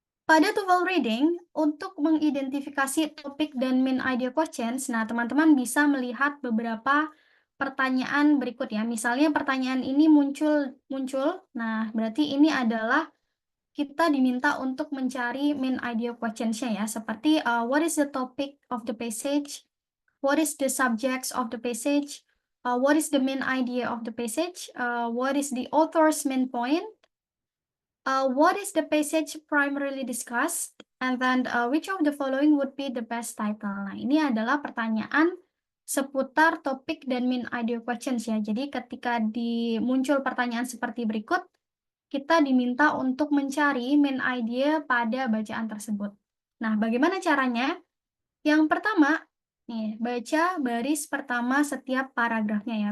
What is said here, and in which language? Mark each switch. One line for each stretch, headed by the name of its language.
Indonesian: Pada TOEFL reading, untuk mengidentifikasi topik dan main idea questions, nah teman-teman bisa melihat beberapa pertanyaan berikut ya. Misalnya pertanyaan ini muncul, nah berarti ini adalah kita diminta untuk mencari main idea questions-nya ya.
English: Seperti what is the topic of the passage? What is the subjects of the passage? What is the main idea of the passage? What is the author's main point? What is the passage primarily discussed? And then which of the following would be the best title?
Indonesian: Nah, ini adalah pertanyaan seputar topik dan main idea questions ya. Jadi ketika muncul pertanyaan seperti berikut, kita diminta untuk mencari main idea pada bacaan tersebut. Nah, bagaimana caranya? Yang pertama, nih, baca baris pertama setiap paragrafnya ya.